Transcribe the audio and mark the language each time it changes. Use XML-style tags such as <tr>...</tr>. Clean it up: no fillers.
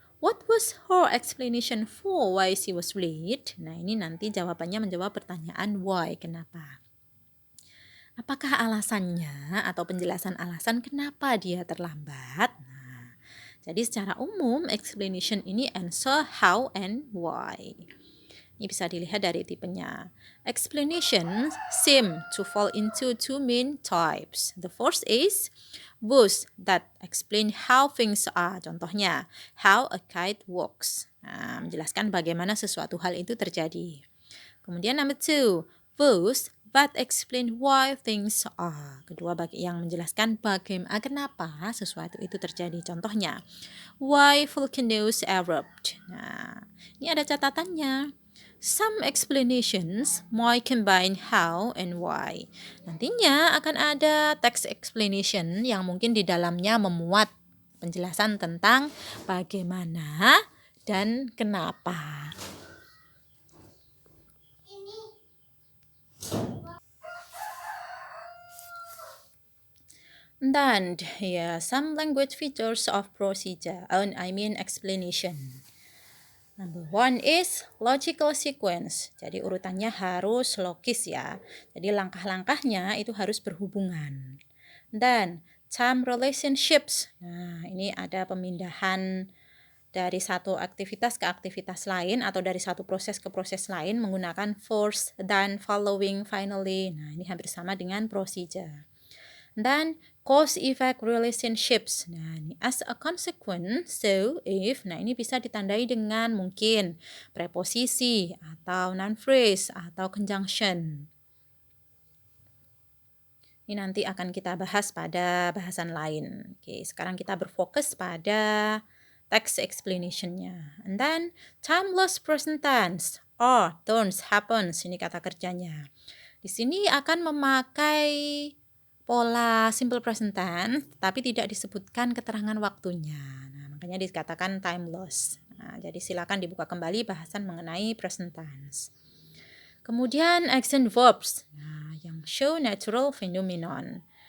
<en>What was her explanation for why she was late?</en> <id>Nah, ini nanti jawabannya menjawab pertanyaan why, kenapa. Apakah alasannya atau penjelasan alasan kenapa dia terlambat? Nah, jadi secara umum explanation ini</id> <en>answer how and why.</en> <id>Ini bisa dilihat dari tipenya.</id> <en>Explanations seem to fall into two main types. The first is those that explain how things are. Contohnya, how a kite walks.</en> <id>Nah, menjelaskan bagaimana sesuatu hal itu terjadi.</id> <en>Kemudian number 2, those that explain why things are.</en> <id>Kedua, bagi yang menjelaskan bagaimana kenapa sesuatu itu terjadi.</id> <en>Contohnya, why volcanoes erupt.</en> <id>Nah, ini ada catatannya.</id> <en>Some explanations might combine how and why.</en> <id>Nantinya akan ada text explanation yang mungkin di dalamnya memuat penjelasan tentang bagaimana dan kenapa.</id> <en>Dan some language features of procedure, explanation. Number 1 is logical sequence.</en> <id>Jadi urutannya harus logis ya. Jadi langkah-langkahnya itu harus berhubungan.</id> <en>Dan time relationships.</en> <id>Nah, ini ada pemindahan dari satu aktivitas ke aktivitas lain atau dari satu proses ke proses lain menggunakan</id> <en>first, then, following, finally.</en> <id>Nah, ini hampir sama dengan procedure.</id> <en>Dan cause-effect relationships. Nah, ini as a consequence, so if.</en> <id>Nah, ini bisa ditandai dengan mungkin preposisi atau noun phrase atau conjunction. Ini nanti akan kita bahas pada bahasan lain. Oke, sekarang kita berfokus pada text explanation-nya.</id> <en>And then timeless present tense or turns happens.</en> <id>Ini kata kerjanya. Di sini akan memakai pola simple present tense, tapi tidak disebutkan keterangan waktunya. Nah, makanya dikatakan timeless. Nah, jadi silakan dibuka kembali bahasan mengenai present tense.</id> <en>Kemudian action verbs, nah, yang show natural phenomenon.</en>